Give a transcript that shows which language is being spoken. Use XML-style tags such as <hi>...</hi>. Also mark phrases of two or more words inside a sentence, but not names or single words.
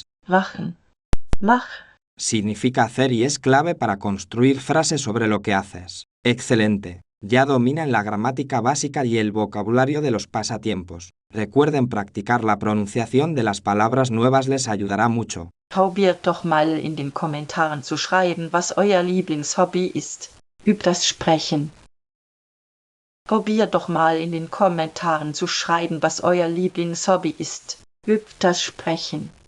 <de>Machen. Mach.</de> <es>significa hacer y es clave para construir frases sobre lo que haces. Excelente. Ya dominan la gramática básica y el vocabulario de los pasatiempos. Recuerden practicar la pronunciación de las palabras nuevas, les ayudará mucho.</es> <de>Probiert doch mal in den Kommentaren zu schreiben, was euer Lieblingshobby ist. Übt das Sprechen. Probiert doch mal in den Kommentaren zu schreiben, was euer Lieblingshobby ist. Übt das Sprechen.</de>